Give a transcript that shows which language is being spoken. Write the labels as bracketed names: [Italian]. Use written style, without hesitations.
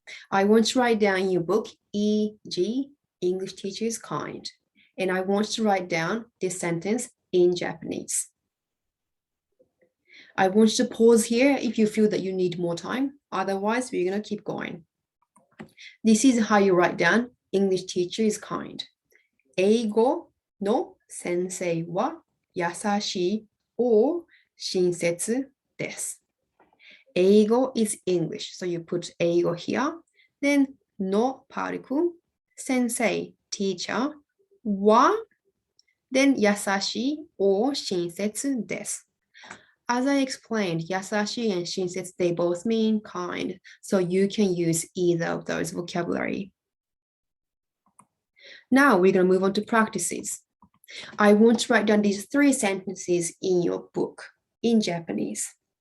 [English] I want to write down in your book, e.g., English teacher is kind. And I want to write down this sentence in Japanese. I want you to pause here if you feel that you need more time. Otherwise, we're going to keep going. This is how you write down English teacher is kind. [Japanese] 英語の先生は優しいor 親切です。 [English] 英語 is English, so you put 英語 here. Then の particle, 先生 teacher は then 優しい or 親切です。 As I explained, 優しい and 親切 they both mean kind, so you can use either of those vocabulary. Now we're going to move on to practices. I want to write down these 3 sentences in your book in Japanese.